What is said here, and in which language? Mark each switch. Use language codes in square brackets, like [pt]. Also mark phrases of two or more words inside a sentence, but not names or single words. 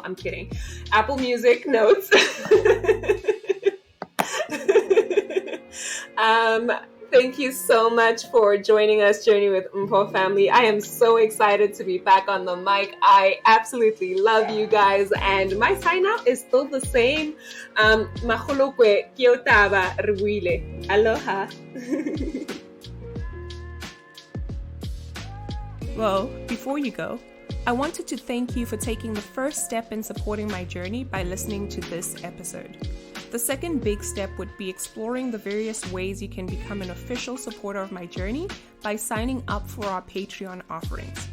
[en] I'm kidding. Apple Music notes. Thank you so much for joining us, Journey with Mpho family. I am so excited to be back on the mic. I absolutely love you guys. And my sign out is still the same. Mahulokwe kiotaba ruile. Aloha. Well, before you go, I wanted to thank you for taking the first step in supporting my journey by listening to this episode. The second big step would be exploring the various ways you can become an official supporter of my journey by signing up for our Patreon offerings.